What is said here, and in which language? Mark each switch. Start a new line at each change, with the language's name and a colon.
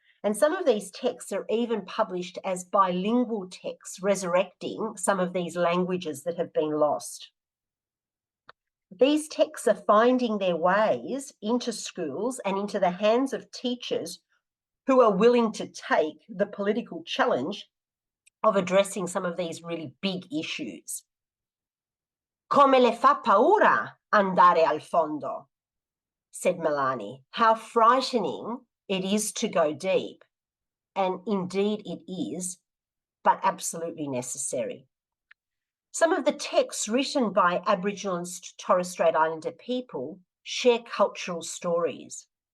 English: And some of these texts are even published as bilingual texts, resurrecting some of these languages that have been lost. These texts are finding their ways into schools and into the hands of teachers who are willing to take the political challenge of addressing some of these really big issues.
Italian: Come le fa paura andare al fondo,
English: said
Italian: Milani.
English: How frightening it is to go deep. And indeed it is, but absolutely necessary. Some of the texts written by Aboriginal and Torres Strait Islander people share cultural stories.